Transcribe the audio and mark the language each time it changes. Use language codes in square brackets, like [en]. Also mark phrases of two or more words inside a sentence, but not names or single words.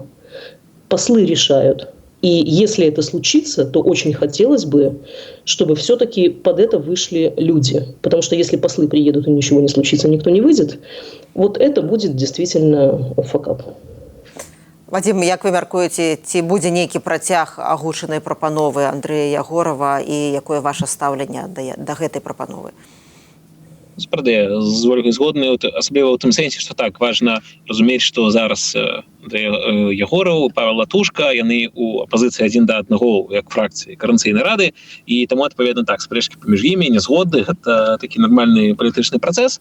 [ru] Послы решают. И если это случится, то очень хотелось бы, чтобы все-таки под это вышли люди. Потому что если послы приедут и ничего не случится, никто не выйдет, вот это будет действительно факап. Вадим, [be] як вы мяркуеце, ці будзе нейкі працяг агучанай прапановы Андрэя Ягорава і якое ваше стаўленне да гэтай прапановы? Справді, з Ольгою згодны, асабліва ў тым сэнсе, што так, важна разумець, што зараз Андрэй Ягораў, Павел Латушка, яны ў апазіцыі адзін да аднаго, як фракцыі Координацыйнай рады, і таму, адпаведна, так, спрэчкі паміж імі, нязгоды, гэта такі нармальны палітычны працэс.